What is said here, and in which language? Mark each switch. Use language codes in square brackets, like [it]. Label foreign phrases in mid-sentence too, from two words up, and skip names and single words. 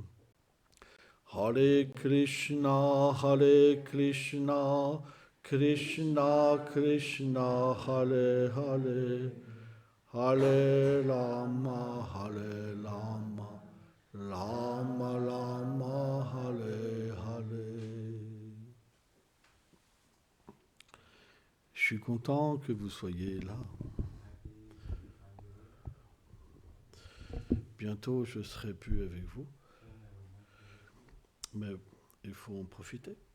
[sa] Hare Krishna, Krishna Krishna, Hare Hare, Hare Rama, Rama Rama, Hare Hare. [fr] Je suis content que vous soyez là. Bientôt, je ne serai plus avec vous. Mais il faut en profiter.